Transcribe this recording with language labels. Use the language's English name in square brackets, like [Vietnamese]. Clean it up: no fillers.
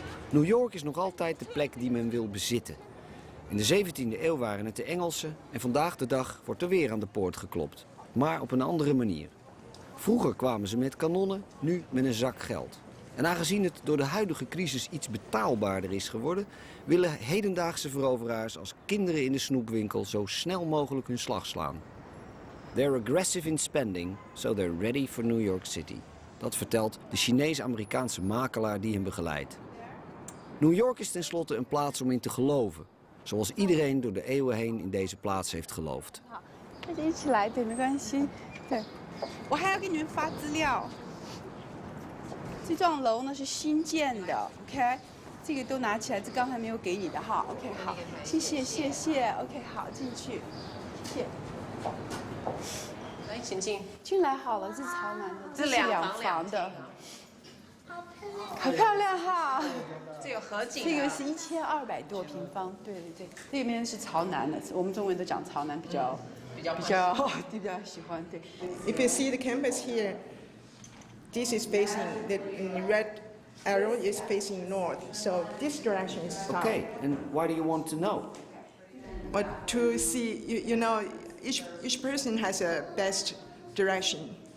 [Dutch] New York is nog altijd de plek die men wil bezitten. In de 17e eeuw waren het de Engelsen en vandaag de dag wordt er weer aan de poort geklopt. Maar op een andere manier. Vroeger kwamen ze met kanonnen, nu met een zak geld. En aangezien het door de huidige crisis iets betaalbaarder is geworden, willen hedendaagse veroveraars als kinderen in de snoepwinkel zo snel mogelijk hun slag slaan. [English] They're aggressive in spending, so they're ready for New York City. [Dutch] Dat vertelt de Chinees-Amerikaanse makelaar die hem begeleidt. New York is tenslotte een plaats om in te geloven. Zoals iedereen door de eeuwen heen in deze plaats heeft geloofd. [Chinese] 一起来，对，没关系。对，我还要给你们发资料。这幢楼呢是新建的 ，OK， 这个都拿起来，这刚才没有给你的哈 ，OK， 好，谢谢谢谢 ，OK， 好，进去，谢谢。来，请进。进来好了，这是朝南的，这是两房的。好漂亮哈！这有河景、啊。这个是1200多平方，对对对，这边是朝南的，我们中文都讲朝南比较喜欢对。 [English] If you see the campus here, this is facing the red arrow is facing north, so this direction is south. Okay, and why do you want to know? But to see, you know, each person has a best direction.